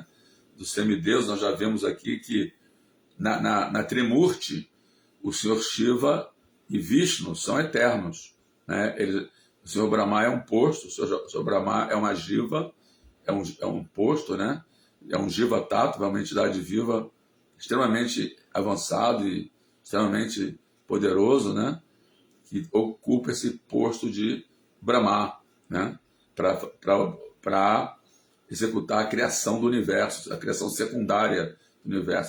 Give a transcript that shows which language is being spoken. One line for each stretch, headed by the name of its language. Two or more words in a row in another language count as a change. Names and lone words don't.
Portuguese: Dos semideuses. Nós já vemos aqui que na Trimurti, o Senhor Shiva e Vishnu são eternos, né? O Senhor Brahma é um posto, o Senhor Brahma é uma jiva, é um posto, né? É um
Sanskrit: jiva tattva,
Portuguese: é uma entidade viva extremamente avançado e extremamente poderoso, né? Que ocupa esse posto de Brahma, né? Para executar a criação do universo, a criação secundária do universo.